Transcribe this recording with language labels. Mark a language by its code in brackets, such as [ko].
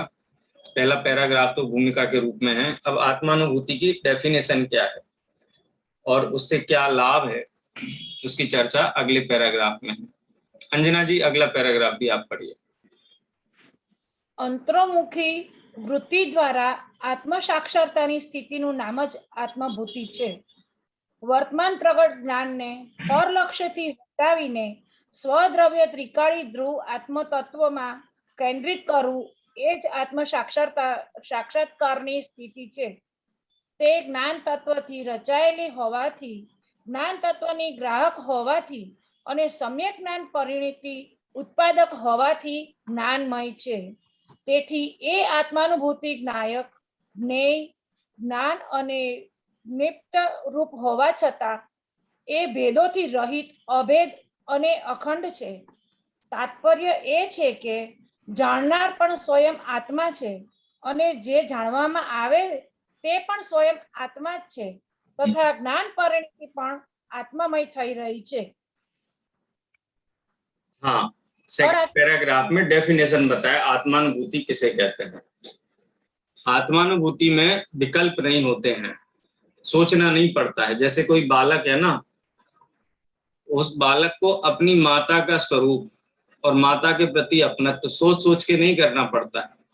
[hi] पहला पैराग्राफ तो भूमिका के रूप में है। अब आत्मानुभूति की डेफिनेशन क्या है और उससे क्या लाभ है, उसकी चर्चा अगले पैराग्राफ में है। अंजना जी, अगला पैराग्राफ भी आप पढ़िए। [gu] अंतर्मुखी वृत्ति द्वारा आत्म साक्षरतानी स्थितिનું નામ જ આત્મભૂતિ છે। વર્તમાન પ્રગટ જ્ઞાનને પરલક્ષ્યથી હટાવીને સ્વદ્રવ્ય ત્રિકાળી ધ્રુવ આત્મતત્વમાં કેન્દ્રિત કરવું એ જ આત્મ સાક્ષાત્કારની સ્થિતિ છે। તે જ્ઞાન તત્વથી રચાયેલી હોવાથી, જ્ઞાન તત્વની ગ્રાહક હોવાથી અને સમ્યક જ્ઞાન પરિણતિ ઉત્પાદક હોવાથી જ્ઞાનમય છે। તેથી એ આત્માનુભૂતિ જ્ઞાયક, જ્ઞેય, જ્ઞાન અને નિપ્ત રૂપ હોવા છતાં એ ભેદોથી રહિત, અભેદ અને અખંડ છે. તાત્પર્ય એ છે કે જાણનાર પણ સ્વયં આત્મા છે અને જે જાણવામાં આવે તે પણ સ્વયં આત્મા જ છે તથા જ્ઞાન પરિણતિ પણ आत्मामय થઈ રહી છે. [hi] हाँ, सेकंड पैराग्राफ में डेफिनेशन बताया आत्मानुभूति किसे कहते हैं। आत्मानुभूति में विकल्प नहीं होते हैं, सोचना नहीं पड़ता है। जैसे कोई बालक है ना, उस बालक को अपनी माता का स्वरूप और माता के प्रति अपनत्व सोच सोच के नहीं करना पड़ता है।